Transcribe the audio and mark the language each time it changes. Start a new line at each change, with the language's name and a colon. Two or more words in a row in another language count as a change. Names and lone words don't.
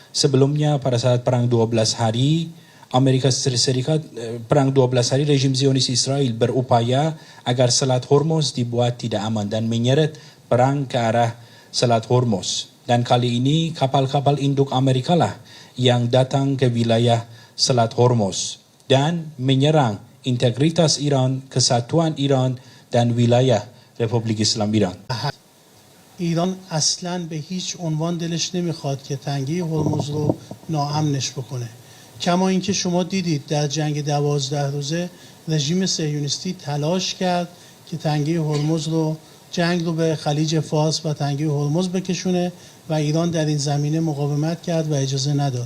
Indonesian: sebelumnya pada saat perang 12 hari Amerika Serikat, perang 12 hari rejim Zionis Israel berupaya agar Selat Hormuz dibuat tidak aman dan menyeret perang ke arah Selat Hormuz. Dan kali ini kapal-kapal induk Amerika lah yang datang ke wilayah Selat Hormuz dan menyerang integritas Iran, kesatuan Iran dan wilayah Republik Islam Iran.
Persian: ایران اصلاً به هیچ عنوان دلش نمیخواد که تنگه هرمز رو ناامنش بکنه. کما اینکه شما دیدید در جنگ 12 روزه رژیم صهیونیستی تلاش کرد که تنگه هرمز رو جنگ رو به خلیج فارس و تنگه هرمز بکشونه و ایران در این زمینه مقاومت کرد و اجازه نداد.